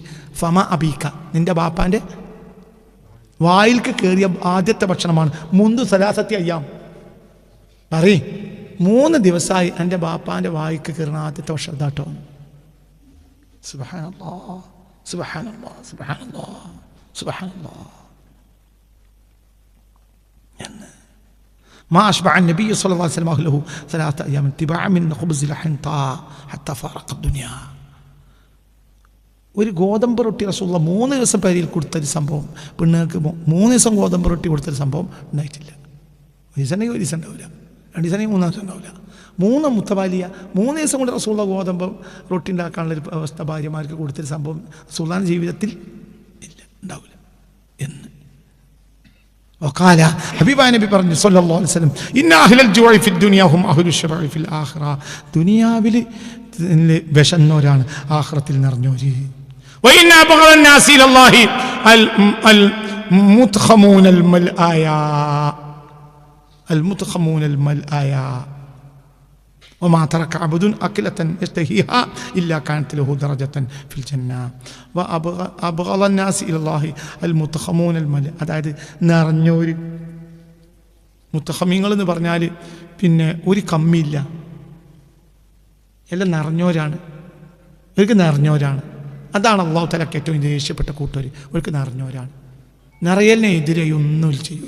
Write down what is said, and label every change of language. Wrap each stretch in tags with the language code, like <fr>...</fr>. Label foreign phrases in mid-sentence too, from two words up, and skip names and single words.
<ar>فم أبيك,</ar> <ml>നിന്റെ ബാപ്പാൻ്റെ വായിൽക്ക് കയറിയ ആദ്യത്തെ ഭക്ഷണമാണ്.</ml> <ar>منذ ثلاثة أيام,</ar> <ml>പറയും 3 ദിവസമായി എൻ്റെ ബാപ്പാൻ്റെ വായിക്ക് കയറുന്ന ആദ്യത്തെ വർഷം ഇതാട്ടോ.</ml> <ar>سبحان الله سبحان الله سبحان الله سبحان الله. ما أشبع النبي صلى الله عليه وسلم أهله 3 أيام اتباعا من خبز الحنطة حتى فارق الدنيا.</ar> <ml>ഒരു ഗോതമ്പ് റൊട്ടി റസൂലുള്ള 3 ദിവസം പേരിൽ കൊടുത്തൊരു സംഭവം, പെണ്ണുങ്ങൾക്ക് 3 ദിവസം ഗോതമ്പ് റൊട്ടി കൊടുത്തൊരു സംഭവം ഉണ്ടായിട്ടില്ല. ഒരു ദിവസം ഉണ്ടെങ്കിൽ ഒരു ദിവസം ഉണ്ടാവില്ല, 2 ദിവസം ഉണ്ടെങ്കിൽ 3 ദിവസം ഉണ്ടാവില്ല. 3 മുത്തവാലിയ 3 ദിവസം കൊണ്ട് റസൂലുള്ള ഗോതമ്പ് റൊട്ടി ഉണ്ടാക്കാനുള്ളൊരു അവസ്ഥ ഭാര്യമാർക്ക് കൊടുത്തൊരു സംഭവം റസൂലുള്ളാഹിന്റെ ജീവിതത്തിൽ ഇല്ല, ഉണ്ടാവില്ല എന്ന് വഖാല ഹബീബായ നബി പറഞ്ഞു</ml> <ar>صلى الله عليه وسلم إن أهل الجوع في الدنيا هم أهل الشبع في الآخرة.</ar> <ml>ദുനിയാവിൽ വിശന്നവരാണ് ആഖിറത്തിൽ നിറഞ്ഞവര്.</ml> <ar>وإن أبغض الناس إلى الله المتخمون الملآيا المتخمون الملآيا وما ترك عبد أكلة يشتهيها إلا كانت له درجة في الجنة وأبغض الناس إلى الله المتخمون الملآيا.</ar> <ml>അതായത് നിറഞ്ഞോര് മുത്തഖമീങ്ങൾ എന്ന് പറഞ്ഞാൽ പിന്നെ ഒരു കമ്മിയില്ല, എല്ലാം നിറഞ്ഞോരാണ്, ഇവർക്ക് നിറഞ്ഞോരാണ്. അതാണ് അള്ളാഹു തആലക്ക് ഏറ്റവും ദേഷ്യപ്പെട്ട കൂട്ടർ. ഇവർക്ക് നിറഞ്ഞോരാണ്. നിറയലിനെ എതിരെ ഒന്നും ചെയ്യൂല.</ml>